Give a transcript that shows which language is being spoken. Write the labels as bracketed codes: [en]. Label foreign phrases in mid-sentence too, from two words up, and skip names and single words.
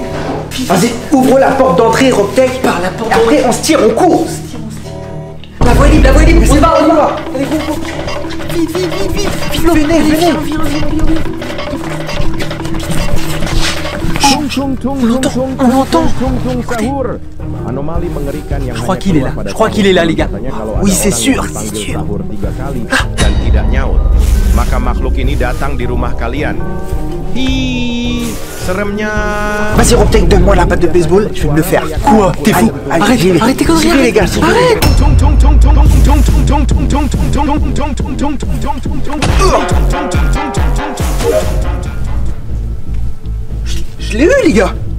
[fr] Vas-y, ouvre la porte d'entrée, Robtech. Par la porte Après, on se tire, on court. La voie est libre, on se barre, on va. Allez, go. Vite, Venez. Viens. On l'entend. [id] Anomali mengerikan yang [fr] Je crois [id] hanya [fr] qu'il est [id] keluar [fr] là. [id] pada [fr] Je crois qu'il est là, les gars. [id] katanya kalau [fr] Oui, [id] ada [fr] c'est [id] orang [fr] sûr, [id] yang [fr] c'est [id] dipanggil [fr] sûr. [id] sahur 3 kali dan tidak nyaut, maka makhluk ini datang di rumah kalian. Hi, seremnya. [fr] Vas-y, Robtech, donne-moi la batte de baseball, je vais me le faire. Quoi? T'es fou? Allez, Arrête tes conneries, j'y vais, les gars, j'y vais. Arrête! Je l'ai eu, les gars.